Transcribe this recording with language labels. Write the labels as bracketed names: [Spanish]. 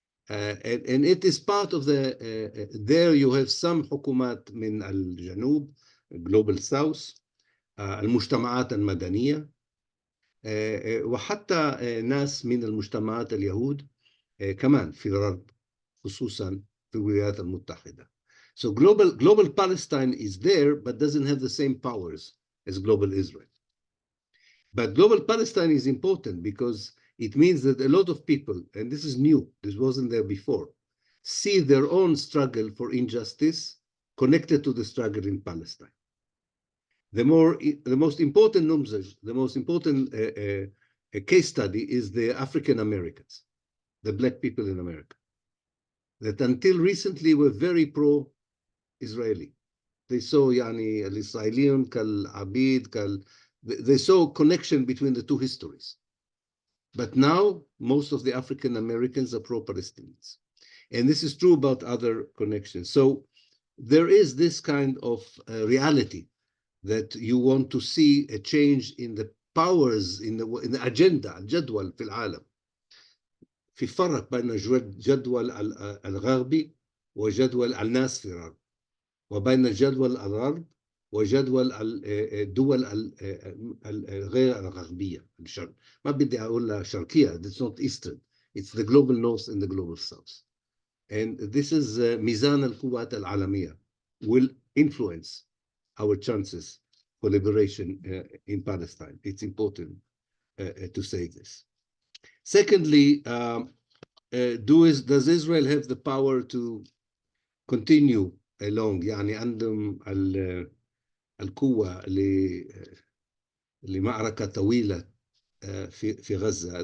[English] And it is part of the there you have some [Arabic] حكومات من الجنوب [English] global south, [Arabic] المجتمعات المدنية, وحتى ناس من المجتمعات اليهود كمان في الغرب خصوصا في الولايات المتحدة. [English] So global Palestine is there but doesn't have the same powers as global Israel. But global Palestine is important because it means that a lot of people, and this is new, this wasn't there before, see their own struggle for injustice connected to the struggle in Palestine. The most important numbers, the most important case study is the African Americans, the black people in America, that until recently were very pro-Israeli. They saw [Arabic] يعني الإسرائيليون كالعبيد [English] they saw a connection between the two histories. But now most of the African Americans are pro-Palestinians. And this is true about other connections. So there is this kind of reality that you want to see a change in the powers in the agenda, [Arabic] الجدول في العالم. في فرق بين جدول الغربي وجدول الناس في الغرب، وبين جدول الغرب وجدول الدول الغير الغربية الشرق. ما بدي أقول شرقية, [English] it's not Eastern, it's the global North and the global South. And this is [Arabic] ميزان القوات العالمية [English] will influence our chances for liberation in Palestine. It's important to say this. Secondly, does Israel have the power to continue along, [Arabic] يعني عندهم القوة لمعركة طويلة في غزة?